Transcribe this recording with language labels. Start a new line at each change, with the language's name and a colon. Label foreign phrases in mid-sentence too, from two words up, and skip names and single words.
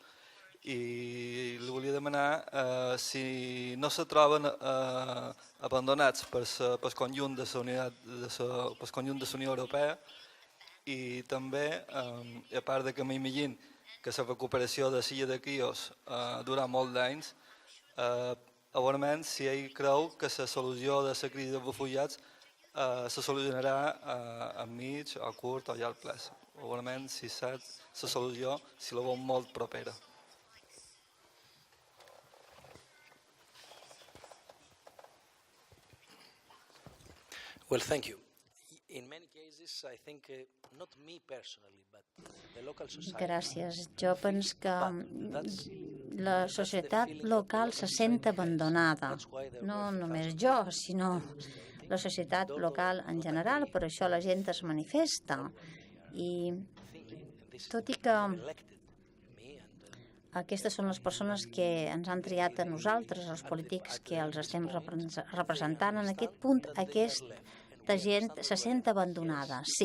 Catalan: I li volia demanar si no se troben abandonats pel conjunt de la Unió Europea i també, a part que m'imagino que la recuperació de l'illa de Quios durarà molt d'anys, igualment si ell creu que la solució de la crisi dels refugiats se solucionarà a mig, a curt o a llarg plaç. Igualment, si sap la solució, si la veu molt propera.
English: Well, thank you. In many cases, I think not me personally, but the local society.
Catalan: Gràcies. Jo penso que la societat local se sent abandonada. No només jo, sinó la societat local en general, per això la gent es manifesta. I tot i que aquestes són les persones que ens han triat a nosaltres, els polítics que els estem representant, en aquest punt aquesta gent se sent abandonada, sí.